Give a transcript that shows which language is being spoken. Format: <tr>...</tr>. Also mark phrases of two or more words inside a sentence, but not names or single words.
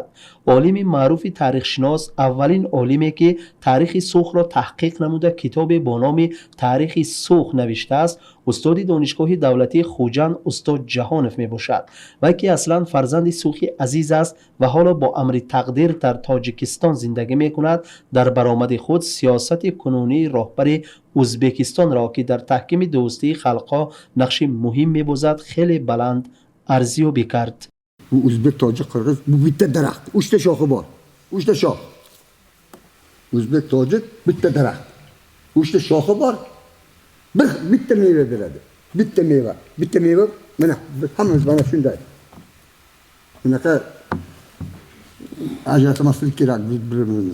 <tg>عالم معروف تاریخ شناس اولین عالمی که تاریخ سوخ را تحقیق نموده کتاب با نام تاریخ سوخ نوشته است، استاد دانشگاه دولتی خوجند استاد جهانف میباشد و که اصلا فرزند سوخی عزیز است و حالا با امر تقدیر در تاجیکستان زندگی میکند. در برآمد خود سیاست کنونی رهبر ازبکستان را که در تحکیم دوستی خلقها نقش مهم میبازد خیلی بلند ارزیابی کرد.</tg> <uz>Uzbek, Tojik, Qirg'iz bu bitta daraxt, 3 ta shoxi bor. 3 ta shox. Uzbek, Tojik bitta daraxt. 3 ta shoxi bor. Bitta meva beradi. Bitta meva. Mana hammamiz mana shunday. Bunaqa ajratmaslik kerak bir-birimizni.</uz>